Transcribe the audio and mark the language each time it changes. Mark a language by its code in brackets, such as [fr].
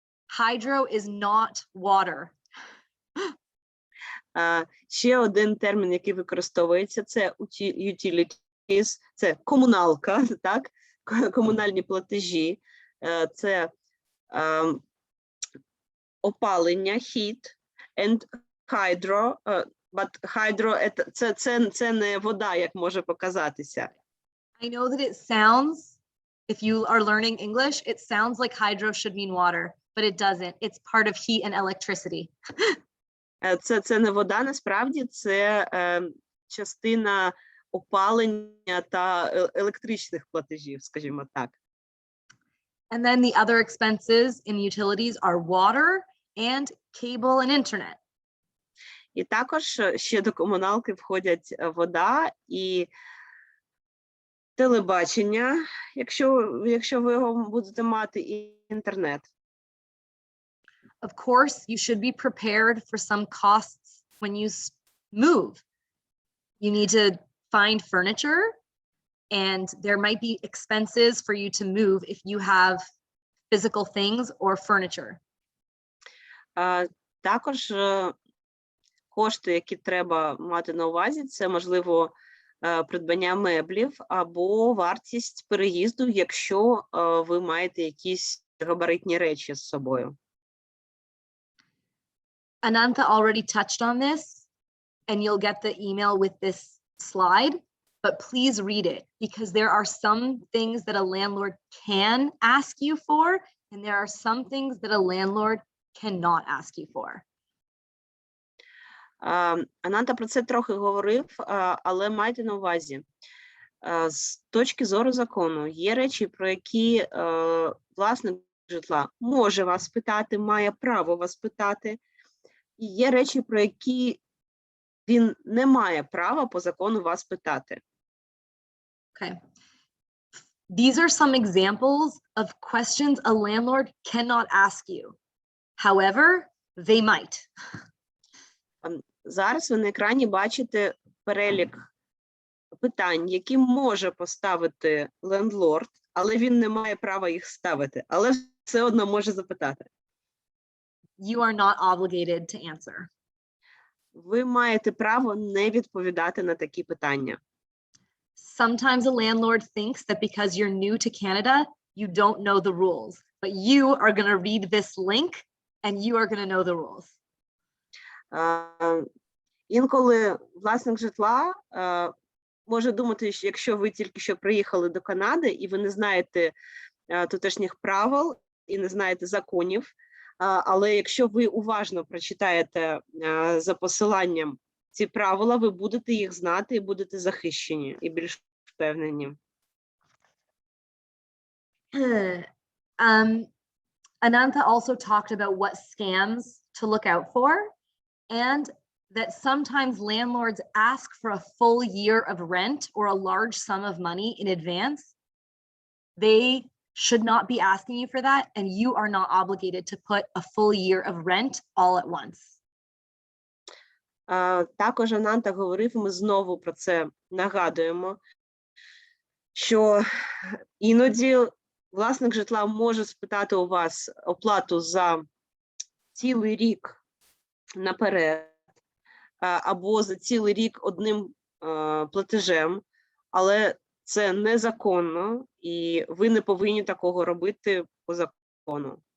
[en] Hydro is not water. [uk] Ще один термін, який використовується, це utilities, це комуналка, так? Комунальні платежі, це опалення, [en] heat, and hydro, [uk] but hydro це не вода, як може показатися. [en] I know that it sounds, if you are learning English, it sounds like hydro should mean water, but it doesn't. It's part of heat and electricity. [uk] Це не вода, насправді, це частина опалення та електричних платежів, скажімо так. [en] And then the other expenses in utilities are water and cable and internet. [uk] І також ще до комуналки входять вода і телебачення, якщо ви його будете мати, і інтернет. [en] Of course, you should be prepared for some costs when you move. You need to find furniture, and there might be expenses for you to move if you have physical things or furniture. [uk] Також кошти, які треба мати на увазі, це, можливо, придбання меблів або вартість переїзду, якщо ви маєте якісь габаритні речі з собою. [en] Anantha already touched on this, and you'll get the email with this slide, but please read it, because there are some things that a landlord can ask you for, and there are some things that a landlord cannot ask you for. [uk] Ананта про це трохи говорив, але майте на увазі, з точки зору закону, є речі, про які власник житла може вас питати, має право вас питати, і є речі, про які він не має права по закону вас питати. [en] Okay. These are some examples of questions a landlord cannot ask you. However, they might. [uk] Зараз ви на екрані бачите перелік питань, які може поставити лендлорд, але він не має права їх ставити, але все одно може запитати. [en] You are not obligated to answer. [uk] Ви маєте право не відповідати на такі питання. [en] Sometimes a landlord thinks that because you're new to Canada, you don't know the rules, but you are going to read this link and you are going to know the rules. [uk] Інколи власник житла може думати, що якщо ви тільки що приїхали до Канади і ви не знаєте тутешніх правил і не знаєте законів, але якщо ви уважно прочитаєте за посиланням ці правила, ви будете їх знати і будете захищені і більш впевнені. [en] Anantha also talked about what scams to look out for, and that sometimes landlords ask for a full year of rent or a large sum of money in advance. They should not be asking you for that, and you are not obligated to put a full year of rent all at once. [uk] Також Ананта говорив, ми знову про це нагадуємо, що іноді власник житла може спитати у вас оплату за цілий рік наперед, або за цілий рік одним платежем, але це незаконно, і ви не повинні такого робити по закону.